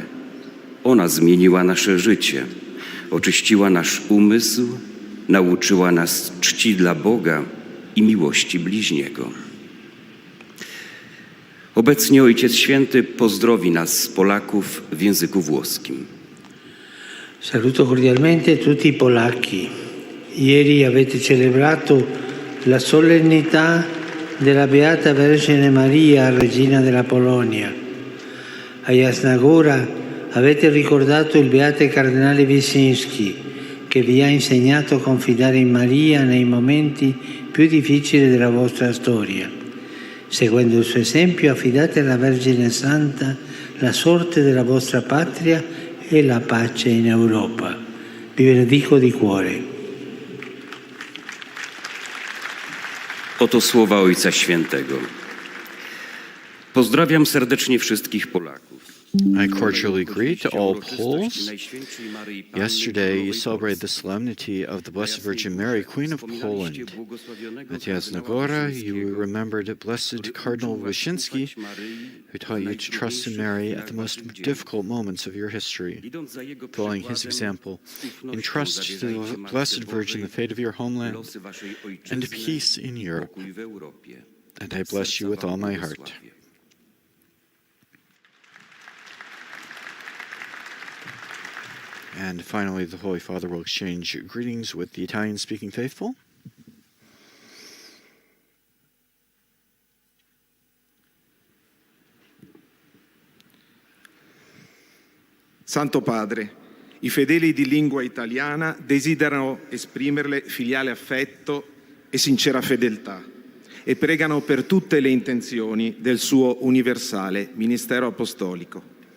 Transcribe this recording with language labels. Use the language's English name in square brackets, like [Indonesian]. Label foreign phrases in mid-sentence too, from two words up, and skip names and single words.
[Polish] Ona zmieniła nasze życie, oczyściła nasz umysł, nauczyła nas czci dla Boga i miłości bliźniego. Obecnie Ojciec Święty pozdrowi nas, Polaków, w języku włoskim. [Italian] Saluto cordialmente tutti i polacchi. Ieri avete celebrato la solennità della Beata Vergine Maria, Regina della Polonia. A Jasnagora avete ricordato il Beato Cardinale Wyszynski, che vi ha insegnato a confidare in Maria nei momenti più difficili della vostra storia. Seguendo il suo esempio, affidate alla Vergine Santa la sorte della vostra patria e la pace in Europa. Vi benedico di cuore. [Polish] Oto słowa Ojca Świętego. Pozdrawiam serdecznie wszystkich Polaków. [English] I cordially greet all Poles. Yesterday, you celebrated the solemnity of the Blessed Virgin Mary, Queen of Poland. At Jasna Gora, you remembered Blessed Cardinal Wyszynski, who taught you to trust in Mary at the most difficult moments of your history. Following his example, entrust to the Blessed Virgin the fate of your homeland and peace in Europe. And I bless you with all my heart. And finally, the Holy Father will exchange greetings with the Italian-speaking faithful. [Italian] Santo Padre, i fedeli di lingua italiana desiderano esprimerle filiale affetto e sincera fedeltà e pregano per tutte le intenzioni del suo universale ministero apostolico.